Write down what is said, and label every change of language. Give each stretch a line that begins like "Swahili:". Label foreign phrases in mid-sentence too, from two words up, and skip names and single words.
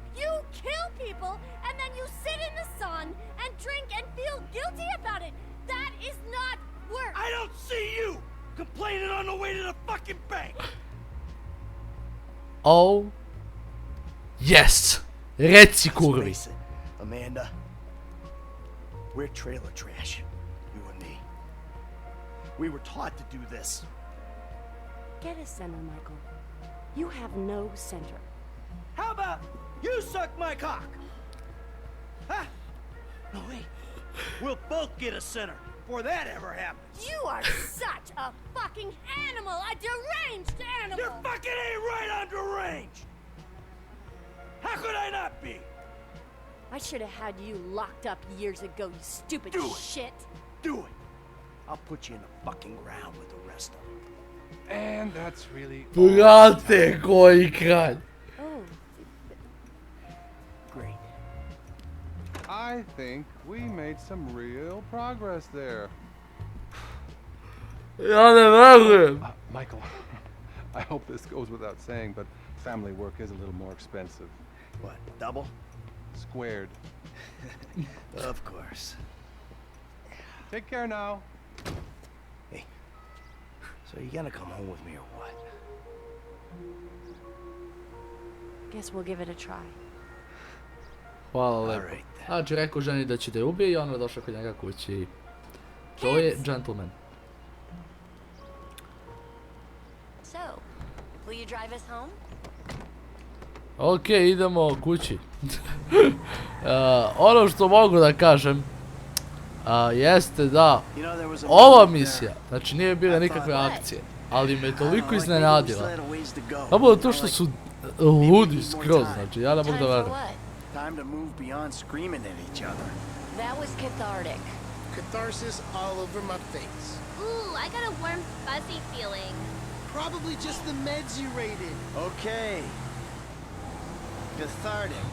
English: You kill people, and then you sit in the sun and drink and feel guilty about it. That is not work. I don't see you complaining on the way to the fucking bank. Oh. Yes.
Bosnian: Reci kurvi.
English: Listen, Amanda, we're trailer trash, you and me. We were taught to do this. Get a center, Michael. You have no center. How about you suck my cock? Huh? No, wait. We'll both get a center before that ever happens. You are such a fucking animal, a deranged animal. You fucking ain't right on deranged. How could I not be? I should have had you locked up years ago, you stupid Do it. shit. Do it. I'll put you in the fucking ground with the rest of them. And that's really
Bosnian: Brate, koji kralj.
English: Oh, Great. I think we made some real progress there.
Bosnian: Ja ne verujem.
English: Michael, I hope this goes without saying, but family work is a little more expensive. What, double? Squared. Of course. Take care now. Hey, so you gonna come home with me or what? guess we'll give it a try.
Bosnian: Hvala lepo.
English: Alright.
Bosnian: Znači, rekao ženi da će da je ubije i ona je došla kod njega kući. To je gentleman. So, will you drive us home? Ok, idemo kući. Ono što mogu da kažem jeste da ova misija, znači nije bila nikakve akcije, ali me toliko iznenadila. Samo to što su ludi skroz, znači ja ne mogu da verujem.
English: Time to move beyond screaming at each other. That was cathartic. Catharsis all over my face. Ooh, I got a warm, fuzzy feeling. Probably just the meds you raided. Okay. Cathartic.